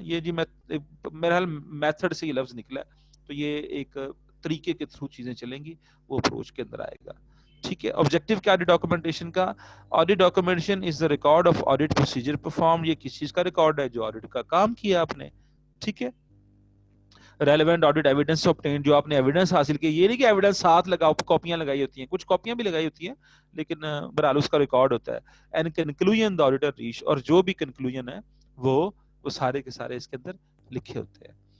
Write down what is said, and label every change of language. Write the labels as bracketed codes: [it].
[ur] یہ جی میرا حال میتھڈ سے یہ لفظ نکلا ہے, تو یہ ایک طریقے کے تھرو چیزیں چلیں گی, وہ اپروچ کے اندر آئے گا, ٹھیک ہے. آبجیکٹو کیا آڈٹ ڈاکومنٹیشن کا؟ [en] Audit documentation is the record of audit procedure perform. [ur] یہ کس چیز کا ریکارڈ ہے؟ جو آڈٹ کا کام کیا آپ نے, ٹھیک ہے. [en] relevant audit evidence obtained, [ur] جو آپ نے ایویڈنس حاصل کی. یہ نہیں کہ ایویڈنس ساتھ لگاؤ, کاپیاں لگائی ہوتی ہیں, کچھ کاپیاں بھی لگائی ہوتی ہیں لیکن بہرحال اس کا ریکارڈ ہوتا ہے. [en] and conclusion the auditor reach, [ur] اور جو بھی کنکلوژن ہے وہ سارے کے سارے اس کے اندر لکھے ہوتے ہیں.